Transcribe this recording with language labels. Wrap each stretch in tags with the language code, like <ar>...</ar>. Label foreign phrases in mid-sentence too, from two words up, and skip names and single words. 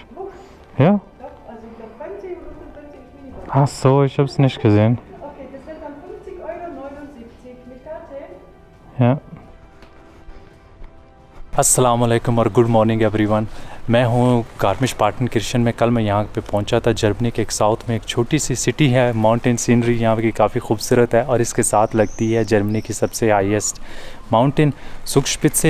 <de>Ja? Ach so, ich habe es nicht gesehen. Okay, das sind dann 50,79 € mit Karte. Ja.</de> <ar>السلام عليكم</ar> <en>और good morning everyone.</en> <hi>मैं हूँ गार्मिश पार्टनकिर्शन में। कल मैं यहाँ पे पहुँचा था जर्मनी के एक साउथ में एक छोटी सी सिटी है।</hi> <en>mountain scenery</en> <hi>यहाँ की काफ़ी खूबसूरत है और इसके साथ लगती है जर्मनी की सबसे</hi> <en>highest mountain</en> <hi>सुक्सपित्जे।</hi>